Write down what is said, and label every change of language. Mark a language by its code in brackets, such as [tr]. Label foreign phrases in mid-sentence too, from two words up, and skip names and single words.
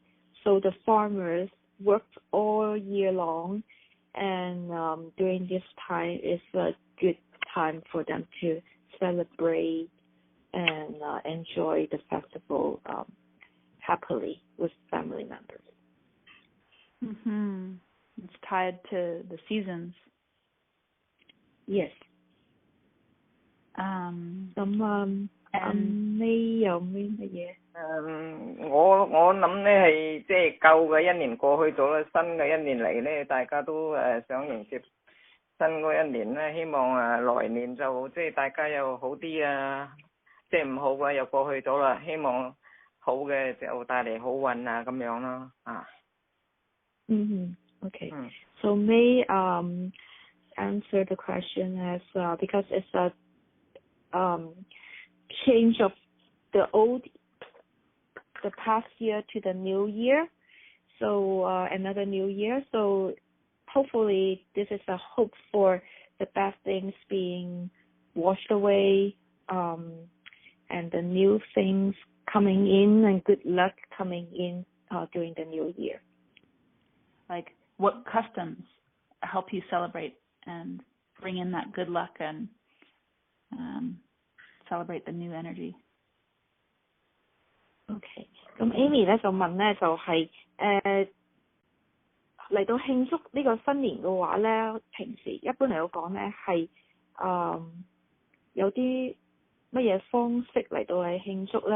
[en] So the farmers worked all year long, and during this time is a good time for them to celebrate and enjoy the festival happily with family members. Mm-hmm. It's tied to the seasons. Yes. [yue] 你有咩乜嘢？我諗咧係即係舊嘅一年過去咗啦，新嘅一年嚟咧，大家都想迎接新嗰一年咧，希望來年就即係大家又好啲啊，即係唔好嘅又過去咗啦，希望好嘅就帶嚟好運啊咁樣咯啊。 [en] Okay. So May answer the question as because it's a change of the past year to the new year, so another new year. So hopefully this is a hope for the bad things being washed away, and the new things coming in and good luck coming in during the new year. Like what customs help you celebrate and bring in that good luck and celebrate the new energy? [yue] OK， 咁 Amy 咧就問咧就係嚟到慶祝呢個新年嘅話咧，平時一般嚟講咧係有啲乜嘢方式嚟到嚟慶祝咧？